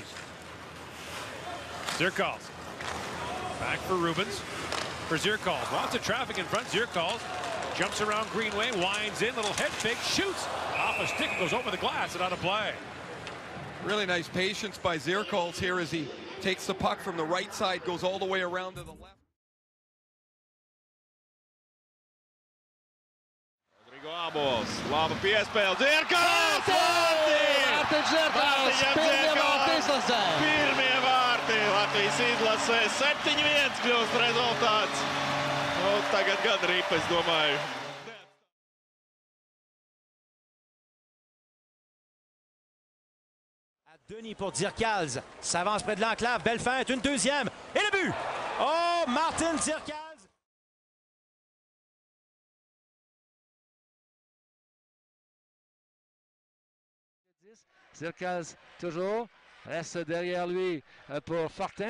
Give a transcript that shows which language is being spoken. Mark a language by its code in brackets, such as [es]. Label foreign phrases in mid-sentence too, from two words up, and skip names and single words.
[en] Zirkals. Back for Rubens. For Zirkals. Lots of traffic in front. Zirkals jumps around Greenway, winds in, little head fake, shoots off a stick, goes over the glass and out of play. Really nice patience by Zirkals here as he takes the puck from the right side, goes all the way around to the left. [lv] Rodrigo Abos, laba piespēle, Zirkals! Pirmie vārti Latvijas izlasē, 7-1 kļūst rezultāts. Nu, tagad gan rip, es domāju. [fr] Denis pour Zirkals, s'avance près de l'enclave, belle feinte, une deuxième, et le but! Oh, Martin Zirkals! Zirkals toujours reste derrière lui pour Fortin.